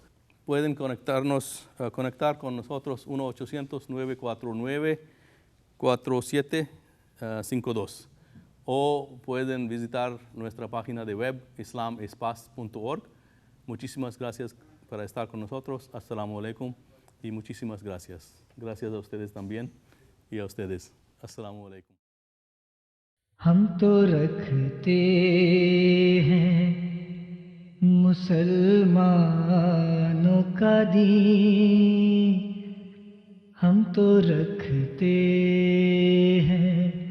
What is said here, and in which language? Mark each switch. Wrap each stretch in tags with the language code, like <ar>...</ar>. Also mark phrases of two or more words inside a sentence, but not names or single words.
<es>Pueden conectar con nosotros 1-800-949-4752 o pueden visitar nuestra página de web islamespaz.org. Muchísimas gracias por estar con nosotros.</es> <ar>السلام عليكم</ar> <es>y muchísimas gracias. Gracias a ustedes también y a ustedes.</es> <ar>السلام عليكم.</ar> <hi>हम तो रखते हैं मुसलमानों का दीन, हम तो रखते हैं</hi>